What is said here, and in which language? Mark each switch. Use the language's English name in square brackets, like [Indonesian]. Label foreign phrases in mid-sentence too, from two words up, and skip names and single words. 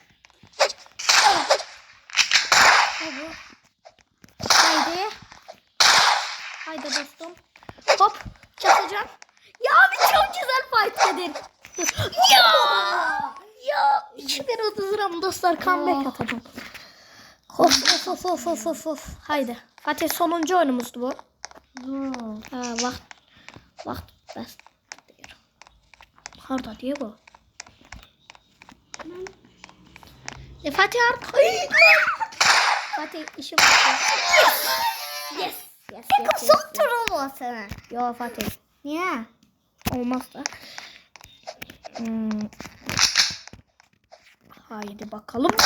[Turkish] Haydi. Haydi dostum. Hop. Çatacağım. Ya abi çok güzel fight dedin. Ya 2030 liram dostlar comeback atacağım. Of. Haydi. Fatih sonuncu oyunumuzdu bu. [Azerbaijani] Ha vaxt bəs deyir. [Turkish] Harda diye bu? Fatih artık. Fatih işim var. Yes. Son tur olmasın. Yo Fatih. Niye? Olmaz da. Haydi bakalım.